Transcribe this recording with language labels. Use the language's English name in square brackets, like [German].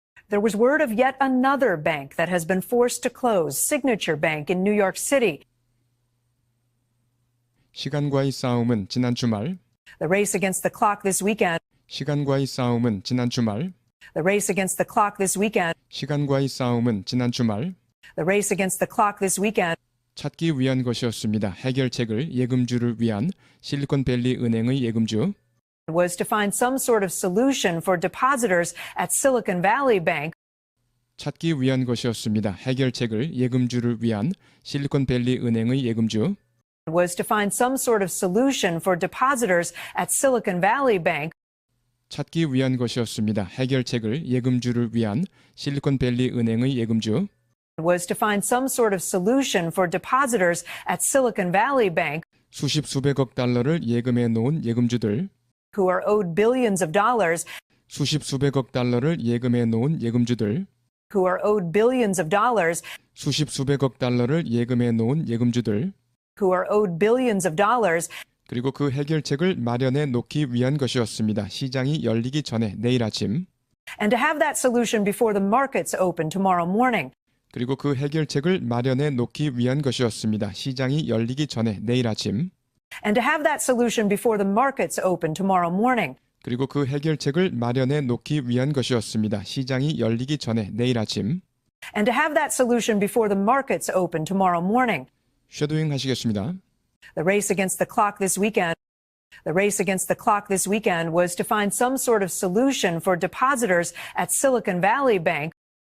[English] There was word of yet another bank that has been forced to close, Signature Bank in New York City. [Korean] 시간과의 싸움은 지난 주말. [English] The race against the clock this weekend. [Korean] 시간과의 싸움은 지난 주말. [English] The race against the clock this weekend. [Korean] 시간과의 싸움은 지난 주말. [English] The race against the clock this weekend. [Korean] 찾기 위한 것이었습니다. 해결책을 예금주를 위한 실리콘밸리 은행의 예금주. [English] Was to find some sort of solution for depositors at Silicon Valley Bank [Korean] 찾기 위한 것이었습니다. 해결책을 예금주를 위한 실리콘밸리 은행의 예금주. [English] was to find some sort of solution for depositors at Silicon Valley Bank [Korean] 찾기 위한 것이었습니다. 해결책을 예금주를 위한 실리콘밸리 은행의 예금주. [English] was to find some sort of solution for depositors at Silicon Valley Bank [Korean] 수십 수백억 달러를 예금해 놓은 예금주들. [English] who are owed billions of dollars [Korean] 수십 수백억 달러를 예금해 놓은 예금주들. [English] who are owed billions of dollars [Korean] 수십 수백억 달러를 예금해 놓은 예금주들. [English] who are owed billions of dollars [Korean] 그리고 그 해결책을 마련해 놓기 위한 것이었습니다. 시장이 열리기 전에 내일 아침. [English] and to have that solution before the markets open tomorrow morning. [Korean] 그리고 그 해결책을 마련해 놓기 위한 것이었습니다. 시장이 열리기 전에 내일 아침. [English] And to have that solution before the markets open tomorrow morning. [Korean] 그리고 그 해결책을 마련해 놓기 위한 것이었습니다. 시장이 열리기 전에 내일 아침. [English] And to have that solution before the markets open tomorrow morning. [Korean] 쉐도잉 하시겠습니다. [English] The race against the clock this weekend. The race against the clock this weekend was to find some sort of solution for depositors at Silicon Valley Bank.